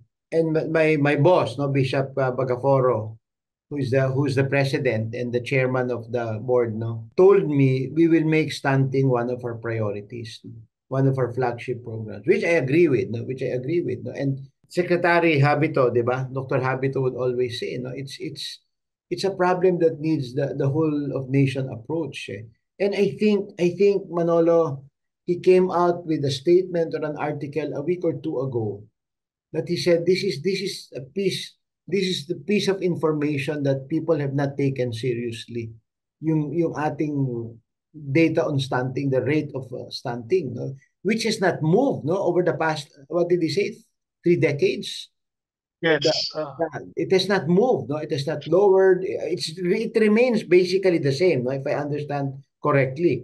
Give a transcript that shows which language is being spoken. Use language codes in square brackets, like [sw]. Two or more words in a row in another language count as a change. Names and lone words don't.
[en] And my boss, no, Bishop Bagaforo, who's the president and the chairman of the board, no, told me we will make stunting one of our priorities. one of our flagship programs, which I agree with, no? Which I agree with, no? And Secretary Habito, [tl] di ba? [en] Dr. Habito would always say, no, it's a problem that needs the whole of nation approach. Eh. And I think Manolo, he came out with a statement or an article a week or two ago that he said this is the piece of information that people have not taken seriously. [tl] Yung ating [en] data on stunting, the rate of stunting, no? Which has not moved, no, over the past, what did he say, 3 decades. The, Yes. it has not moved, no, it has not lowered. It remains basically the same, no, if I understand correctly.